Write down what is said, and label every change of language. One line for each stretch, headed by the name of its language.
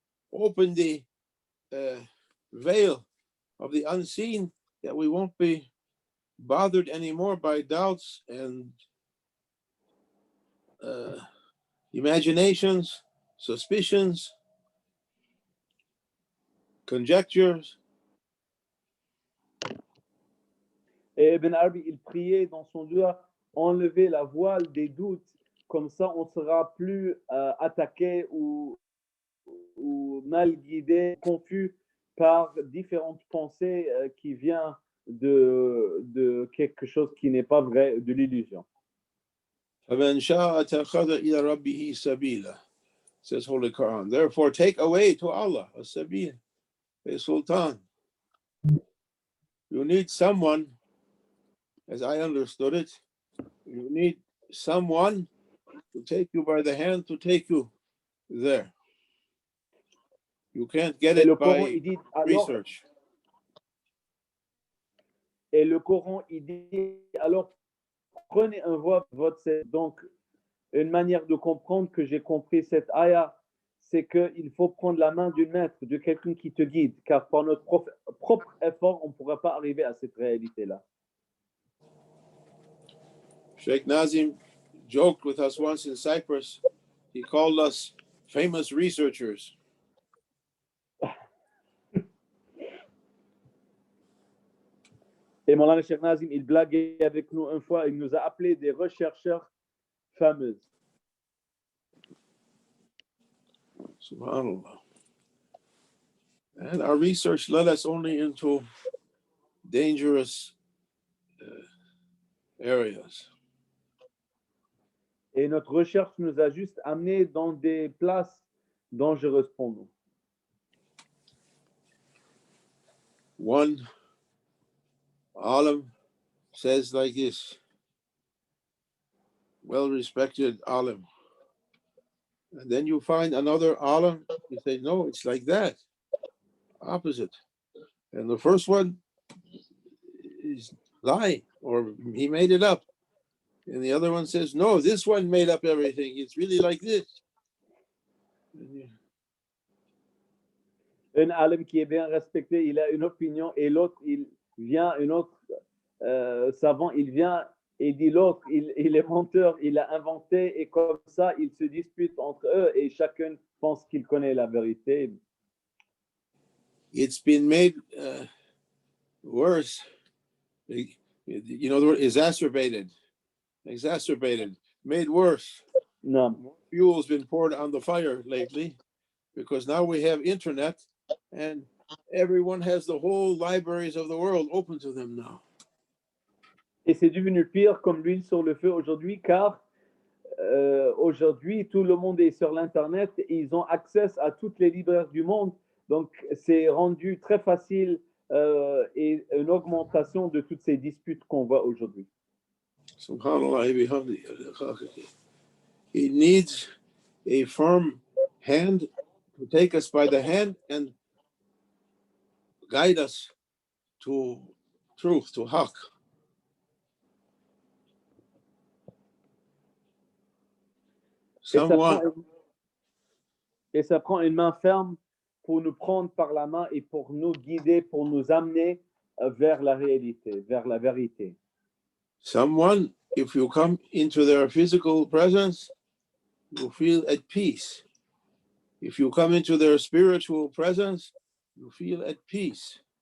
English: Open the veil of the unseen, that we won't be bothered anymore by doubts and imaginations, suspicions, conjectures.
French: Et Ibn Arabi, il priait dans son doigt, enlever la voile des doutes, comme ça on ne sera plus attaqué ou mal guidé, confus par différentes pensées qui viennent de quelque chose qui n'est pas vrai, de l'illusion.
Arabic: فَمَنْ شَاءَ اتَّخَذَ إِلَى رَبِّهِ سَبِيلًا,
English: says Holy Quran. Therefore, take away to Allah a sabil, a sultan. You need someone, as I understood it, you need someone to take you by the hand, to take you there. You can't get it by research.
French: Et le Coran, il dit, alors prenez un votre. Donc, une manière de comprendre que j'ai compris cette ayah, c'est qu'il faut prendre la main du maître, de quelqu'un qui te guide, car par notre propre effort, on ne pourra pas arriver à cette réalité-là.
English: Sheikh Nazim joked with us once in Cyprus. He called us famous researchers.
French: Et Moulana Sheikh Nazim, il blaguait avec nous une fois, il nous a appelés des chercheurs fameux.
Arabic: Subhanallah.
English: And our research led us only into dangerous areas.
French: Et notre recherche nous a juste amenés dans des places dangereuses pour nous.
English: One alim says like this, well-respected alim. And then you find another alim, you say, no, it's like that, opposite. And the first one is lie, or he made it up. And the other one says, no, this one made up everything. It's really like this.
French: Un alim qui est bien respecté, il a une opinion, et l'autre, il vient, un autre savant, il vient et dit l'autre, il est menteur, il a inventé, et comme ça, ils se disputent entre eux, et chacun pense qu'il connaît la vérité.
English: It's been made worse. You know the word exacerbated, made worse. No. More fuel's been poured on the fire lately, because now we have internet and everyone has the whole libraries of the world open to them now.
French: Et c'est devenu pire comme l'huile sur le feu aujourd'hui, car aujourd'hui tout le monde est sur l'internet et ils ont accès à toutes les librairies du monde. Donc c'est rendu très facile et une augmentation de toutes ces disputes qu'on voit aujourd'hui.
Arabic: Subhanallah bihamdihi.
English: He needs a firm hand to take us by the hand and guide us to truth, to haqq.
French: Et ça prend une main ferme pour nous prendre par la main et pour nous guider, pour nous amener vers la réalité, vers la vérité.
English: Someone, if you come into their physical presence, you feel at peace. If you come into their spiritual presence, you feel at peace.